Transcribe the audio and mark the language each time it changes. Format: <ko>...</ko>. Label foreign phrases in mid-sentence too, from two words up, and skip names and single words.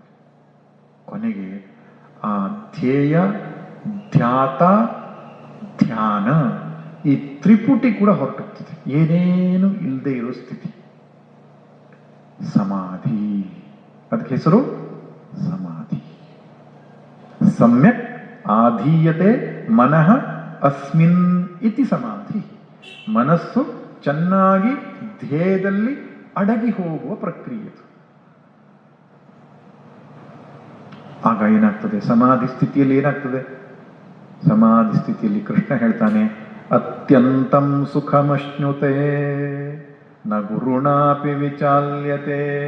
<kn>ಕೊನೆಗೆ ಆ ಧ್ಯೇಯ, ಧ್ಯಾತ, ಧ್ಯಾನ ಈ ತ್ರಿಪುಟಿ ಕೂಡ ಹೊರಟೋಗ್ತದೆ. ಏನೇನು ಇಲ್ಲದೆ ಇರೋ ಸ್ಥಿತಿ ಸಮಾಧಿ. ಅದಕ್ಕೆ ಹೆಸರು ಸಮಾಧಿ.</kn> <sa>ಸಮ್ಯಕ್ ಆಧೀಯತೆ ಮನಃ ಅಸ್ಮಿನ್ ಇತಿ ಸಮಾಧಿ.</sa> <kn>ಮನಸ್ಸು ಚೆನ್ನಾಗಿ ಧ್ಯೇಯದಲ್ಲಿ ಅಡಗಿ ಹೋಗುವ ಪ್ರಕ್ರಿಯೆ. ಆಗ ಏನಾಗ್ತದೆ? ಸಮಾಧಿ ಸ್ಥಿತಿಯಲ್ಲಿ ಏನಾಗ್ತದೆ? ಸಮಾಧಿ ಸ್ಥಿತಿಯಲ್ಲಿ ಕೃಷ್ಣ ಹೇಳ್ತಾನೆ,</kn> <sa>ಅತ್ಯಂತಂ ಸುಖಮಶ್ನುತೆ ನ ಗುರುಣಾಪಿ ವಿಚಾಲ್ಯತೆ.</sa>